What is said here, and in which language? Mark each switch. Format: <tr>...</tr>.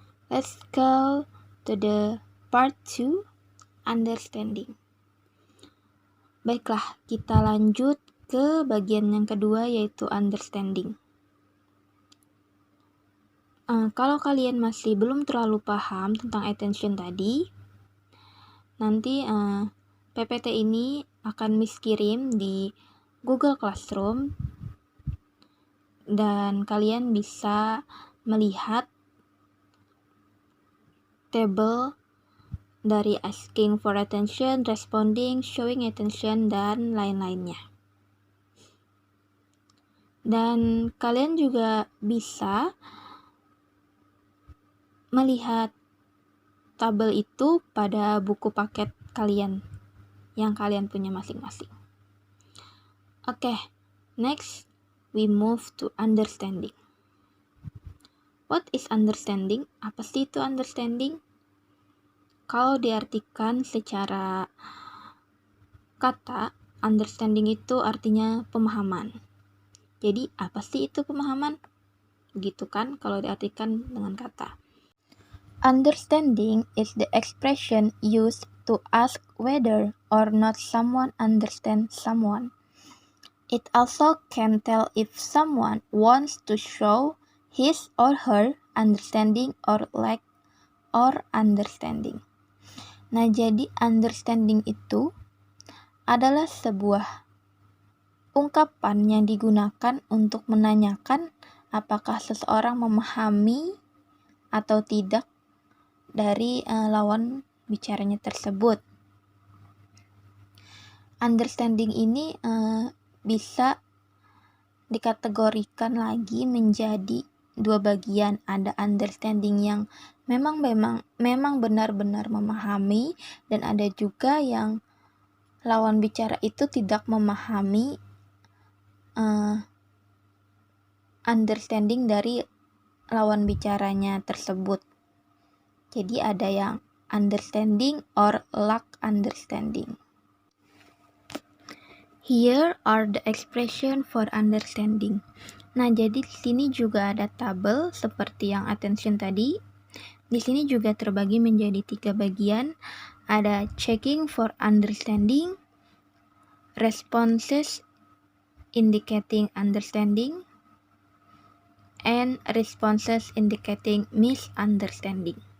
<en>Let's go to the part 2, understanding.</en> <id>Baiklah, kita lanjut ke bagian yang kedua, yaitu understanding. Kalau kalian masih belum terlalu paham tentang attention tadi, nanti PPT ini akan Miss kirim di Google Classroom dan kalian bisa melihat table dari asking for attention, responding, showing attention, dan lain-lainnya. Dan kalian juga bisa melihat tabel itu pada buku paket kalian yang kalian punya masing-masing.</id> <en>Okay, next we move to understanding. What is understanding?</en> <id>Apa sih itu understanding? Kalau diartikan secara kata, understanding itu artinya pemahaman. Jadi, apa sih itu pemahaman? Gitu kan kalau diartikan dengan kata.</id> <en>Understanding is the expression used to ask whether or not someone understands someone. It also can tell if someone wants to show his or her understanding or lack or understanding.</en> <id>Nah, jadi understanding itu adalah sebuah ungkapan yang digunakan untuk menanyakan apakah seseorang memahami atau tidak dari lawan bicaranya tersebut. Understanding ini bisa dikategorikan lagi menjadi dua bagian. Ada understanding yang memang benar-benar memahami, dan ada juga yang lawan bicara itu tidak memahami understanding dari lawan bicaranya tersebut. Jadi ada yang</id> <en>understanding or lack understanding. Here are the expression for understanding.</en> <id>Nah, jadi di sini juga ada tabel seperti yang attention tadi. Di sini juga terbagi menjadi 3 bagian. Ada</id> <en>checking for understanding, responses indicating understanding, and responses indicating misunderstanding.</en>